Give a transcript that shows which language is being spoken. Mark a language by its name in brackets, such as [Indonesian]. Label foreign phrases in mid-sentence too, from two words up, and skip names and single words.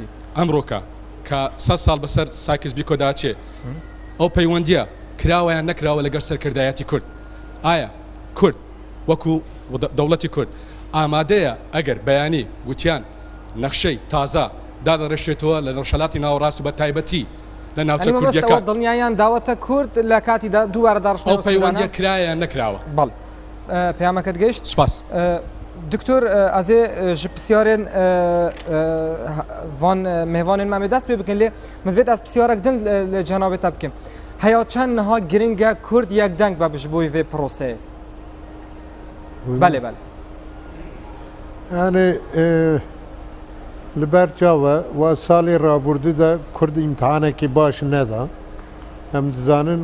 [Central Kurdish] ئەمڕۆکە کە 100 ساڵ بەسەر ساکس بیکۆدا چێ ئەو پەیوەندیە کراوەیان نەکراوە لەگەر سەرکردایەتی کورد ئایا کورد وەکو دەوڵەتی کورد ئامادەیە ئەگەر بەیانی گوتیان نەخشەی تازە دادەڕێشێتەوە لە ڕۆژهەڵاتی ناوەڕاست و بە تایبەتی لە ناوچە کوردیەکە دڵنیایان داوەتە کورد لە کاتیدا دووبارە داڕشتنەوە ئەو پەیوەندیە کرایە نەکراوە بەڵ پەیامەکەت گەیشت سپاس [Kurdish] دکتۆر ئەزێ ژ پرسیارên van mêvanên me dest pê bikin lê min divêt ez pisyarek din li cenabê te bikim heya çend niha giring e Kurd yekdeng be ji bo vê proseyê belê belê Yani li ber çawe wa salê rabûrdî de Kurd îmtihanekî baş neda em dizanin